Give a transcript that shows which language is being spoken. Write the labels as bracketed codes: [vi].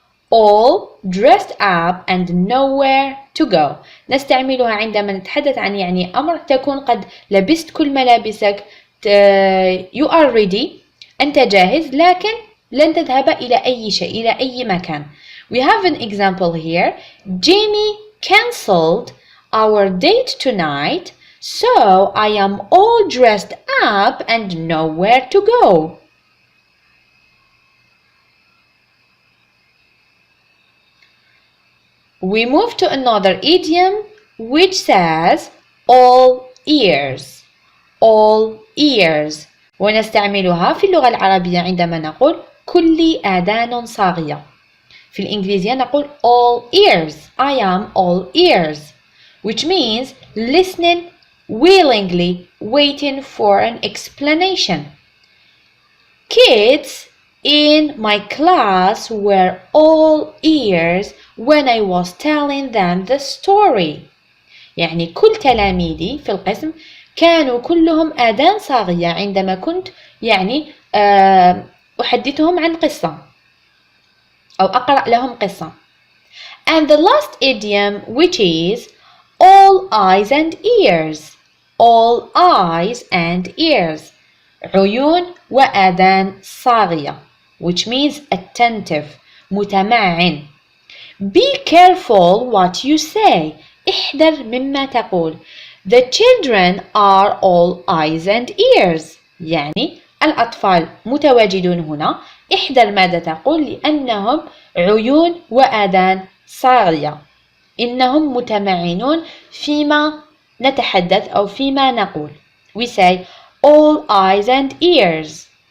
[en] All dressed up and nowhere to go. [ar] نستعملها عندما نتحدث عن يعني أمر تكون قد لبست كل ملابسك. [en] You are ready. [ar] أنت جاهز لكن لن تذهب إلى أي شيء، إلى أي مكان. [en] We have an example here. Jamie cancelled our date tonight, so I am all dressed up and nowhere to go. We move to another idiom which says all ears. All ears. [ar] ونستعملها في اللغة العربية عندما نقول كل آذان صاغية. في الإنجليزية نقول [en] all ears. I am all ears, which means listening willingly, waiting for an explanation. Kids in my class were all ears when I was telling them the story. [ar] يعني كل تلاميذي في القسم كانوا كلهم آذان صاغية عندما كنت يعني أحدثهم عن قصة أو أقرأ لهم قصة. [en] And the last idiom, which is all eyes and ears. All eyes and ears. [ar] عيون وآذان صاغية, [en] which means attentive, [ar] متمعن. [en] Be careful what you say. [ar] احذر مما تقول. [en] The children are all eyes and ears. [ar] يعني الأطفال متواجدون هنا. احذر ماذا تقول لأنهم عيون وآذان صاغية. إنهم متمعنون فيما نتحدث أو فيما نقول. [en] We say all eyes and ears.